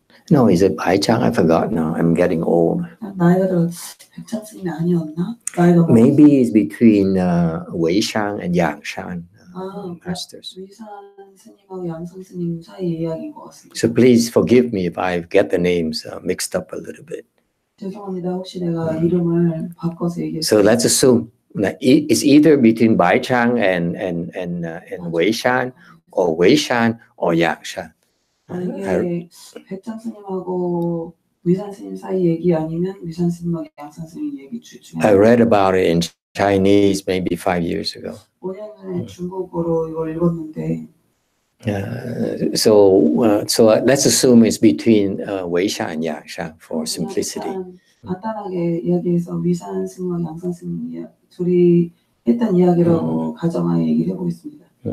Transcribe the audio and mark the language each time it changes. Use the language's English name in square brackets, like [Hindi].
[English] no, is it Bai Chang? I forgot now. I'm getting old. [Korean] 나이가 들어 백장 스님이 아니었나? 나이가 [English] Maybe it's between Wei Shang and Yang Shan masters. [Korean] 위산 스님하고 양성 스님 사이 이야기인 것 같습니다. [English] So please forgive me if I get the names mixed up a little bit. [Korean] 죄송합니다. 혹시 내가 이름을 바꿔서 얘기했어요. [English] So let's assume that it's either between Bai Chang and Wei Shan, or Wei Shan or Yang Shan. [Korean] 이게 백장 스님하고 위산 스님 사이 얘기 아니면 위산 스님하고 양산 스님 얘기 중에 [English] I read about it in Chinese maybe 5 years ago. [Korean] 5년 전에 중국어로 이걸 읽었는데 [English] So let's assume it's between Wei Shan and Yang Shan for simplicity. [Korean] 간단하게 이야기해서 위산 스님과 양산 스님 둘이 했던 이야기라고 가정하에 얘기를 해보겠습니다.